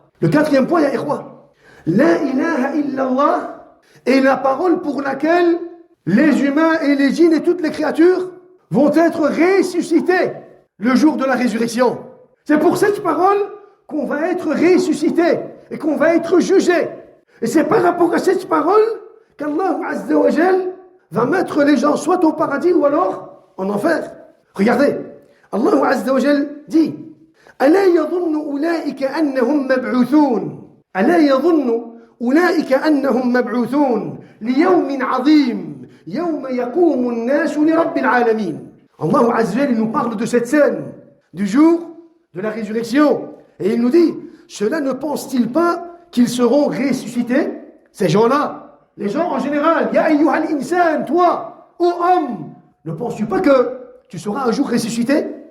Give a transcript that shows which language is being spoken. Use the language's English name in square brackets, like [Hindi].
[French] Le quatrième point, ya ikhwa. La ilaha illallah est la parole pour laquelle les humains et les djinns et toutes les créatures vont être ressuscités le jour de la résurrection. C'est pour cette parole qu'on va être ressuscité et qu'on va être jugé. Et c'est par rapport à cette parole qu'Allah Azza wa Jal va mettre les gens soit au paradis ou alors en enfer. [Arabic] Regardez, Allah Azza wa Jal dit ألا يظن أولئك أنهم مبعوثون ألا يظن أولئك أنهم مبعوثون ليوم عظيم يوم يقوم الناس لرب العالمين. [French] Allah Azza wa Jal nous parle de cette scène du jour de la résurrection et il nous dit cela ne pense-t-il pas qu'ils seront ressuscités, ces gens-là, les gens en général, Ya ayyuhal insan, toi, ô homme, ne penses-tu pas que tu seras un jour ressuscité?